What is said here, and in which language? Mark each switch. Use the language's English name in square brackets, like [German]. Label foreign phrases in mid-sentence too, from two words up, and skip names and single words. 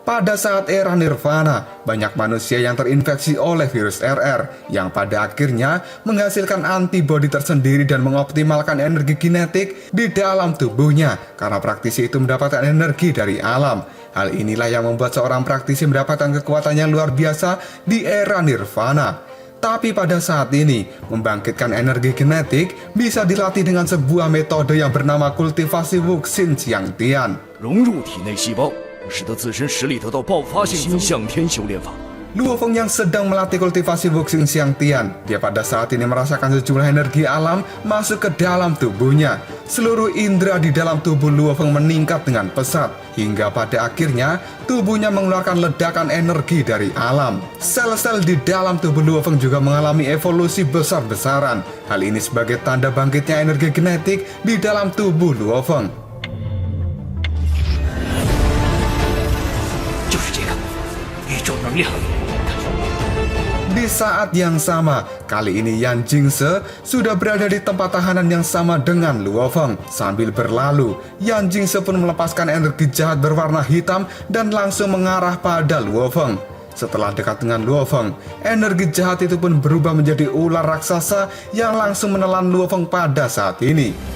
[Indonesian] Pada saat era Nirvana, banyak manusia yang terinfeksi oleh virus RR yang pada akhirnya menghasilkan antibodi tersendiri dan mengoptimalkan energi genetik di dalam tubuhnya karena praktisi itu mendapatkan energi dari alam. Hal inilah yang membuat seorang praktisi mendapatkan kekuatan yang luar biasa di era Nirvana. Tapi pada saat ini, membangkitkan energi genetik bisa dilatih dengan sebuah metode yang bernama kultivasi Wuxing Xiangtian. [Chinese] 融入体内细胞，使得自身实力得到爆发性向天修炼法。 [Indonesian] Luo Feng yang sedang melatih kultivasi Wuxing Xiangtian, dia pada saat ini merasakan sejumlah energi alam masuk ke dalam tubuhnya. Seluruh indera di dalam tubuh Luo Feng meningkat dengan pesat, hingga pada akhirnya tubuhnya mengeluarkan ledakan energi dari alam. Sel-sel di dalam tubuh Luo Feng juga mengalami evolusi besar-besaran. Hal ini sebagai tanda bangkitnya energi genetik di dalam tubuh Luo Feng. [Chinese] 就是这个宇宙能量。 [Indonesian] Di saat yang sama, kali ini Yan Jingse sudah berada di tempat tahanan yang sama dengan Luo Feng. Sambil berlalu, Yan Jingse pun melepaskan energi jahat berwarna hitam dan langsung mengarah pada Luo Feng. Setelah dekat dengan Luo Feng, energi jahat itu pun berubah menjadi ular raksasa yang langsung menelan Luo Feng pada saat ini.